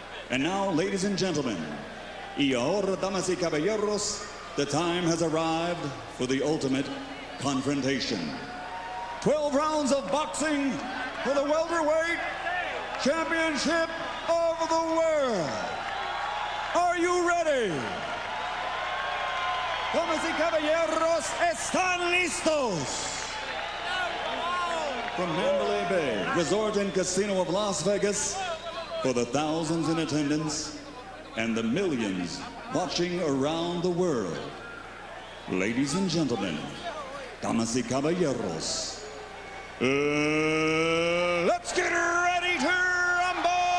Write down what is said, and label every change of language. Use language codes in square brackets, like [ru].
[en] And now, ladies and gentlemen, [es] y ahora, damas y caballeros, [en] the time has arrived for the ultimate confrontation. 12 rounds of boxing for the welterweight championship of the world. Are you ready? [es] Damas y caballeros, ¿están listos? [en] From Mandalay Bay Resort and Casino of Las Vegas, for the thousands in attendance and the millions watching around the world. Ladies and gentlemen, [es] damas y caballeros, [en] let's get ready to rumble!